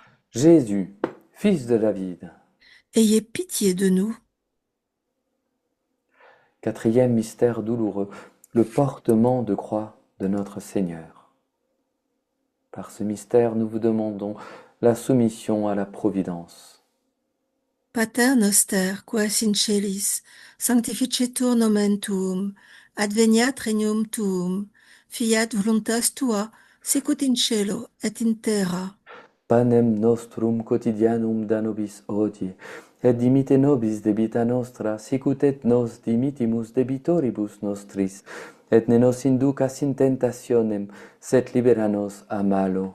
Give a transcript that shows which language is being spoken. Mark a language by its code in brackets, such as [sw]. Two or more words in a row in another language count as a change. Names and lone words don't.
[fr] Jésus, fils de David. Ayez pitié de nous. Quatrième mystère douloureux, le portement de croix de notre Seigneur. Par ce mystère, nous vous demandons la soumission à la providence. [la] Pater noster, quas in celis, sanctificetur nomen tuum, adveniat regnum tuum, fiat voluntas tua, sicut in cielo et in terra. Panem nostrum quotidianum da nobis hodie, et dimite nobis debita nostra, sicut et nos dimitimus debitoribus nostris, et ne nos inducas in tentationem, sed libera nos a malo.